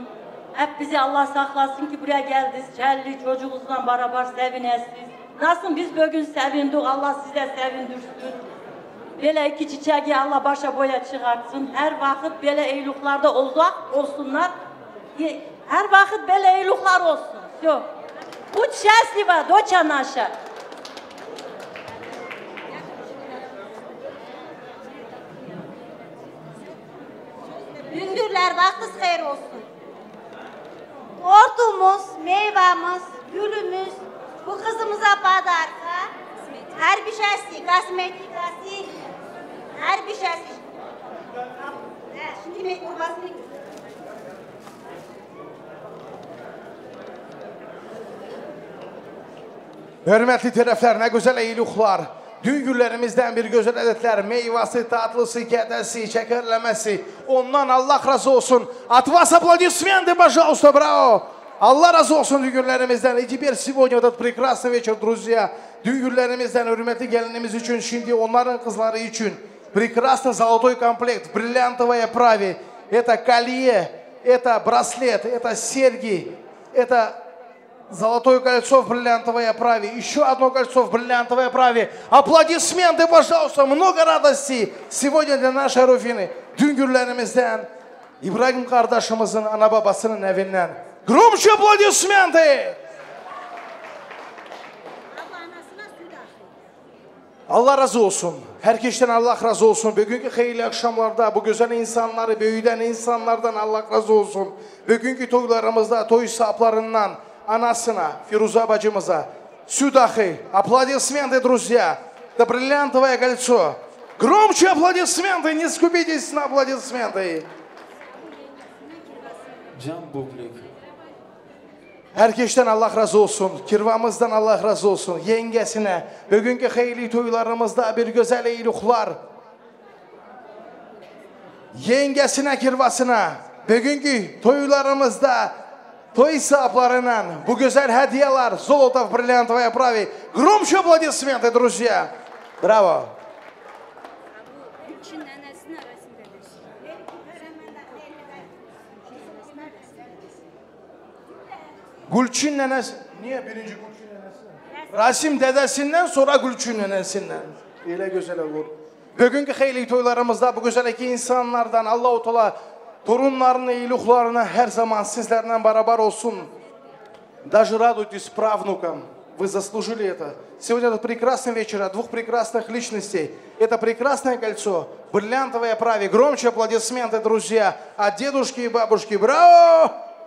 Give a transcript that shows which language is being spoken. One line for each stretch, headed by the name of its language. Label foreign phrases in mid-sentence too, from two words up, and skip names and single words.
Turkish: Hep bizi Allah saklasın ki buraya geldiniz. Çelli çocuğunuzla beraber sevinesiniz. Nasıl biz bugün sevindik, Allah size sevindirsin. Böyle iki çiçeği Allah başa boya çıkartsın. Her vakit böyle eyluklarda olsunlar. Her vakit böyle eyluklar olsun. Yok.
Russian: Будь счастлива, доча наша.
Turkish: Gündürler vaktiniz hayır olsun. Ortumuz, meyvamız, gülümüz bu kızımıza badarsa her bir şeysi, kosmetikası, her bir şeysi. Şimdi mektubasını Hürmetli taraflar, ne güzel eyluklar. Düngürlerimizden bir güzel adetler, meyvası, tatlısı, kedesi, şekerlemesi. Ondan Allah razı olsun.
Russian: От вас аплодисменты, пожалуйста, браво.
Turkish: Allah razı olsun düngürlerimizden.
Russian: И теперь сегодня этот прекрасный вечер, друзья.
Turkish: Düngürlerimizden hürmetli gelinimiz için, şimdi onların kızları için
Russian: прекрасный золотой комплект, бриллиантовое праве. Это колье, это браслет, это серьги, это золотое кольцо в бриллиантовой оправе, еще одно кольцо в бриллиантовой оправе. Аплодисменты, пожалуйста, много радости сегодня для нашей Rufini.
Turkish: Düngürlerimizden, İbrahim kardeşimizin ana babasının evinden.
Russian: Громче аплодисменты!
Turkish: Allah razı olsun. Herkesten Allah razı olsun. Bugünkü hayırlı akşamlarda bu güzel insanları, büyüden insanlardan Allah razı olsun. Bugünkü toylarımızda toy sahiplarından anasına, Firuza bacımıza, Südahi,
Russian: аплодисменты, друзья. Это бриллиантовое кольцо. Громче аплодисменты, не скупитесь на аплодисменты. Can publik.
Turkish: Herkesten Allah razı olsun. Kirvamızdan Allah razı olsun. Yengesine, bugünkü hayırlı toylarımızda bir güzel eyluklar. Yengesine, kirvasına, bugünkü toylarımızda toy sahiplerinin bu güzel hediyeler,
Russian: золото в бриллиантовой оправе. Громче аплодисменты, друзья. Браво.
Turkish: Gülçin nenesi. Niye birinci Gülçin nenesi? Rasim dedesinden sonra Gülçin nenesinden. Öyle güzel olur. Bugünkü hayırlı toylarımızda bu güzel iki insanlardan Allah-u Teala torunlarını, eyluklarını her zaman sizlerle beraber olsun.
Russian: Даже радуйтесь правнукам. Вы заслужили это. Сегодня это прекрасный вечер от двух прекрасных личностей. Это прекрасное кольцо, бриллиантовое оправе. Громче аплодисменты, друзья, от дедушки и бабушки. Браво!